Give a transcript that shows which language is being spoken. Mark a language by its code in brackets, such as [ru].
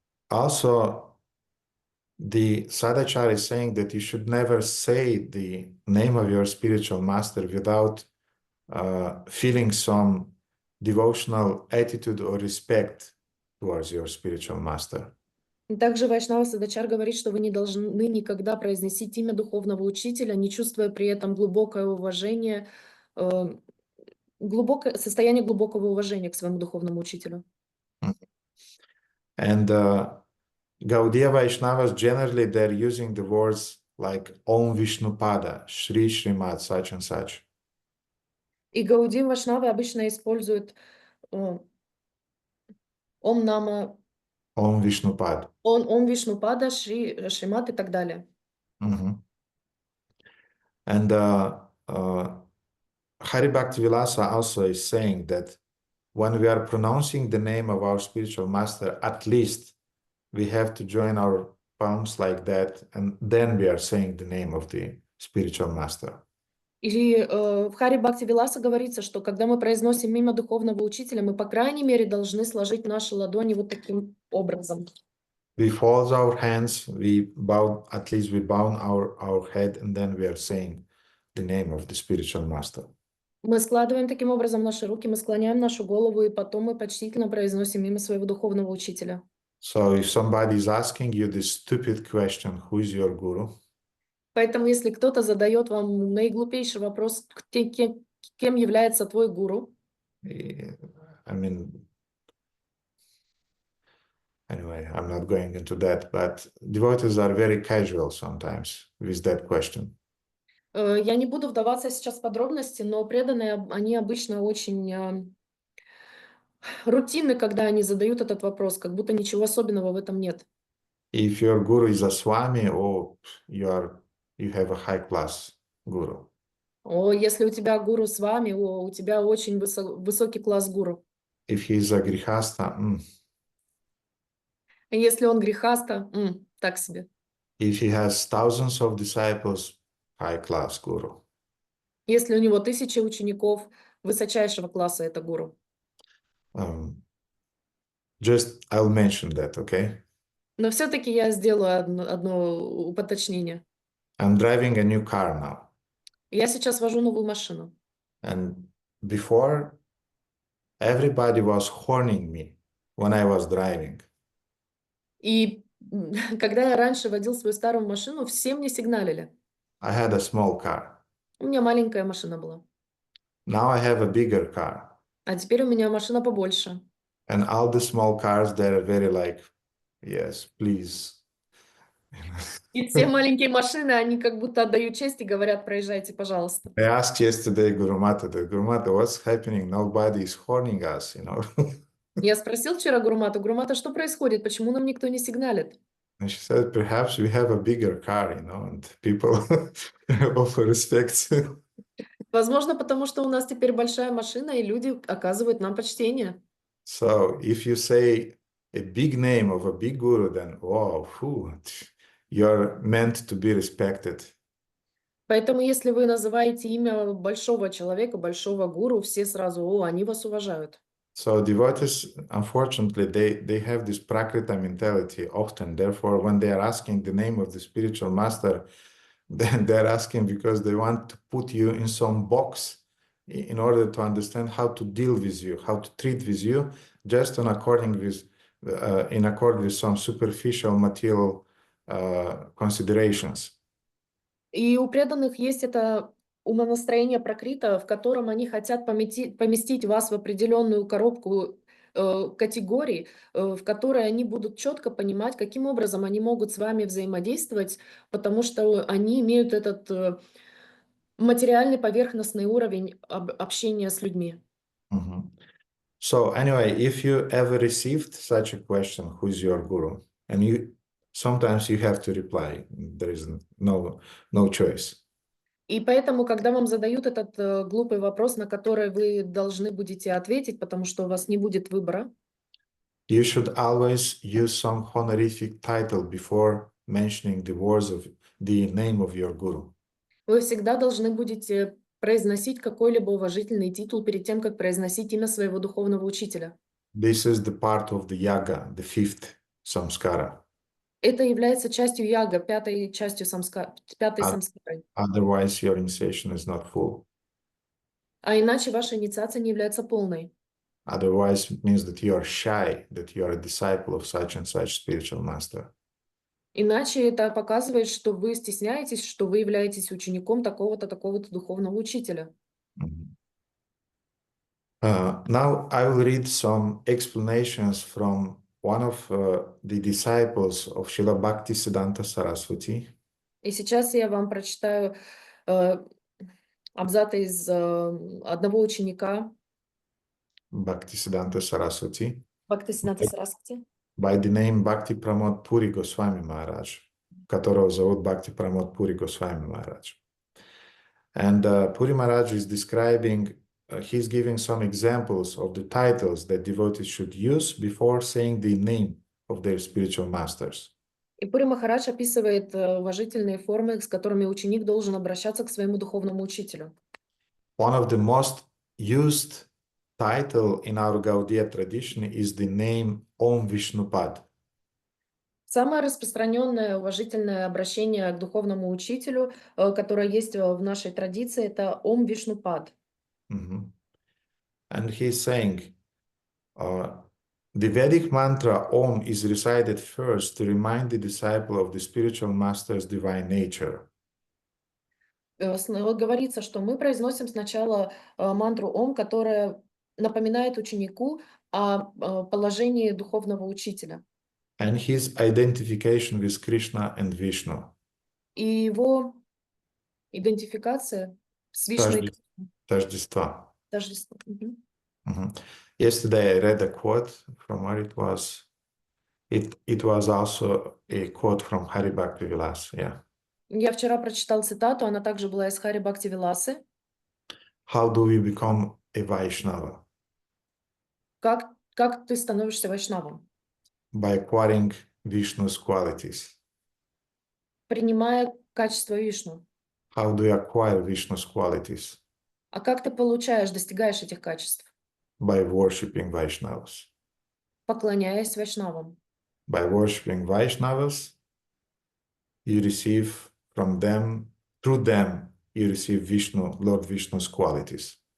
[en] Also, the Sadachar is saying that you should never say the name of your spiritual master without feeling some devotional attitude or respect towards your spiritual master. [ru] Также Вайшнава Садачар говорит, что вы не должны никогда произносить имя духовного учителя, не чувствуя при этом глубокое уважение, состояние глубокого уважения к своему духовному учителю. [en] And Gaudiya Vaishnavas generally they're using the words like Om Vishnupada, Shri Srimad, such and such. [ru] И Гаудим Вашнавы обычно используют Ом Нама, [en] Om Vishnupad. [ru] Ом Вишнупада, Шримат и так далее. Mhm. [en] And Hari Bhaktivilasa also is saying that when we are pronouncing the name of our spiritual master, at least we have to join our palms like that, and then we are saying the name of the spiritual master. [ru] И в Хари Бхакти Виласа говорится, что когда мы произносим имя духовного учителя, мы, по крайней мере, должны сложить наши ладони вот таким образом. [en] We fold our hands, we bow, at least we bow our head, and then we are saying the name of the spiritual master. [ru] Мы складываем таким образом наши руки, мы склоняем нашу голову, и потом мы почтительно произносим имя своего духовного учителя. [en] So if somebody is asking you this stupid question, who is your guru? [ru] Поэтому, если кто-то задает вам наиглупейший вопрос, кем является твой гуру, [en] I mean, anyway, I'm not going into that, but devotees are very casual sometimes with that question. [ru] я не буду вдаваться сейчас в подробности, но преданные, они обычно очень рутинны, когда они задают этот вопрос, как будто ничего особенного в этом нет. [en] If your guru is a swami, oh, you have a high class guru. [ru] О, если у тебя гуру с вами, у тебя очень высокий класс гуру. [en] If he is a grihasta, [ru] Если он грехаста, так себе. [en] if he has thousands of disciples, high class guru. [ru] Если у него 1000 учеников, высочайшего класса это гуру. [en] Just I'll mention that, okay? [ru] Но все-таки я сделаю одно уточнение. [en] I'm driving a new car now. [ru] Я сейчас вожу новую машину. [en] And before, everybody was horning me when I was driving. [ru] И когда я раньше водил свою старую машину, все мне сигналили. [en] I had a small car. [ru] У меня маленькая машина была. [en] Now I have a bigger car. [ru] А теперь у меня машина побольше. [en] And all the small cars, they're very like, yes, please. [ru] И все маленькие машины, они как будто отдают честь и говорят, проезжайте, пожалуйста. [en] I asked yesterday Guru Mata, what's happening? Nobody is horning us, you know. [ru] Я спросил вчера Гурумату, что происходит, почему нам никто не сигналит? [en] And she said, perhaps we have a bigger car, you know, and people offer respect. [ru] Возможно, потому что у нас теперь большая машина, и люди оказывают нам почтение. [en] So if you say a big name of a big guru, then wow, you're meant to be respected. [ru] Поэтому, если вы называете имя большого человека, большого гуру, все сразу, они вас уважают. [en] So devotees, unfortunately, they have this prakrita mentality often. Therefore, when they are asking the name of the spiritual master, then they're asking because they want to put you in some box in order to understand how to deal with you, how to treat with you, just in accord with some superficial material considerations. [ru] И у преданных есть это умонастроение пракрита, в котором они хотят поместить вас в определенную коробку категорий, в которой они будут четко понимать, каким образом они могут с вами взаимодействовать, потому что они имеют этот материальный поверхностный уровень общения с людьми. [en] So anyway, if you ever received such a question, who's your guru? And sometimes you have to reply. There is no choice. [ru] И поэтому, когда вам задают этот глупый вопрос, на который вы должны будете ответить, потому что у вас не будет выбора, [en] you should always use some honorific title before mentioning the name of your guru. [ru] Вы всегда должны будете произносить какой-либо уважительный титул перед тем, как произносить имя своего духовного учителя. [en] This is the part of the yaga, the fifth samskara. [ru] Это является частью яга, пятой самскары. [en] Otherwise, your initiation is not full. [ru] А иначе ваша инициация не является полной. [en] Otherwise, it means that you are shy, that you are a disciple of such and such spiritual master. [ru] Иначе это показывает, что вы стесняетесь, что вы являетесь учеником такого-то, такого-то духовного учителя. [en] Now I will read some explanations from one of the disciples of Srila Bhaktisiddhanta Saraswati, [ru] И сейчас я вам прочитаю абзац из одного ученика [en] Bhaktisiddhanta Saraswati, [ru] Бхактисиданта Сарасвати, [en] by the name Bhakti Pramod Puri Goswami Maharaj, [ru] которого зовут Bhakti Pramod Puri Goswami Maharaj. [en] And Puri Maharaj is describing, he's giving some examples of the titles that devotees should use before saying the name of their spiritual masters. [ru] И Пури Махарадж описывает уважительные формы, с которыми ученик должен обращаться к своему духовному учителю. [en] One of the most used title in our Gaudiya tradition is the name Om Vishnupad. [ru] Самое распространенное уважительное обращение к духовному учителю, которое есть в нашей традиции, это Ом Вишнупад. [en] And he's saying, the Vedic mantra Om is recited first to remind the disciple of the spiritual master's divine nature. [ru] Говорится, что мы произносим сначала мантру Ом, которая напоминает ученику о положении духовного учителя. [en] And his identification with Krishna and Vishnu. [ru] И его идентификация с Вишной. Тождества. Тождество. [en] Yesterday I read a quote from where it was. It was also a quote from Hari Bhakti Vilas. Yeah. [ru] Я вчера прочитал цитату, она также была из Хари Бхакти Виласы. [en] How do we become a Vaishnava? [ru] Как ты становишься вайшнавом? [en] By acquiring Vishnu's qualities. [ru] Принимая качество Вишну. [en] How do you acquire Vishnu's qualities? [ru] А как ты достигаешь этих качеств? [en] By worshipping Vaishnavas. [ru] Поклоняясь вайшнавам. [en] By worshipping Vaishnavas, you receive from them, through them, you receive Vishnu, Lord Vishnu's qualities.